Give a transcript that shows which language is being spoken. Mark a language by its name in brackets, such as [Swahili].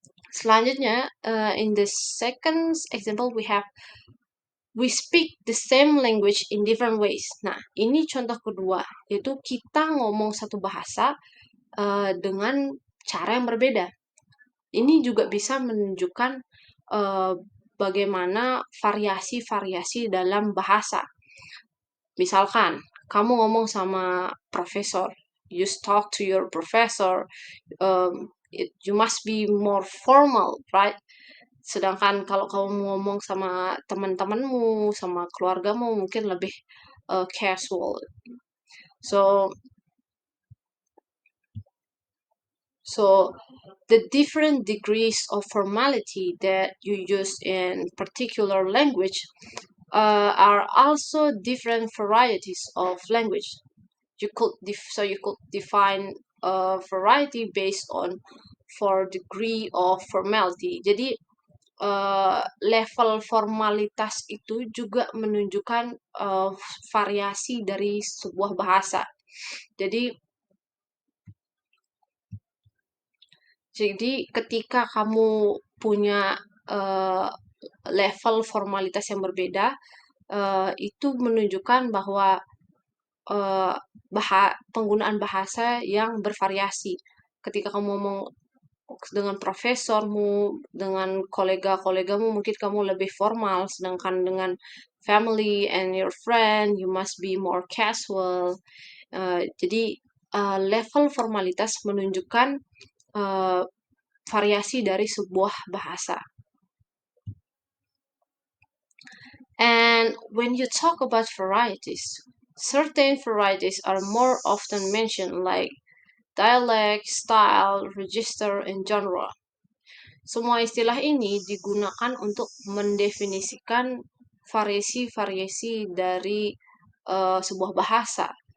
[Indonesian] Selanjutnya, [English] in the second example we speak the same language in different ways. [Indonesian] Nah, ini contoh kedua, yaitu kita ngomong satu bahasa dengan cara yang berbeda. Ini juga bisa menunjukkan bagaimana variasi-variasi dalam bahasa. Misalkan, kamu ngomong sama profesor, [English] you talk to your professor, you must be more formal, right? [Indonesian] Sedangkan kalau kamu ngomong sama teman-temanmu, sama keluargamu, mungkin lebih casual. [English] So the different degrees of formality that you use in particular language are also different varieties of language. You could define a variety based on 4 degree of formality. [Indonesian] Jadi level formalitas itu juga menunjukkan variasi dari sebuah bahasa. Jadi ketika kamu punya level formalitas yang berbeda, itu menunjukkan bahwa uh, penggunaan bahasa yang bervariasi. Ketika kamu ngomong dengan profesormu, dengan kolega-kolegamu, mungkin kamu lebih formal, sedangkan dengan [English] family and your friend, you must be more casual. [Indonesian] Jadi level formalitas menunjukkan uh, variasi dari sebuah bahasa. [English] And when you talk about varieties, certain varieties are more often mentioned, like dialect, style, register, and genre. [Indonesian] Semua istilah ini digunakan untuk mendefinisikan variasi-variasi dari sebuah bahasa.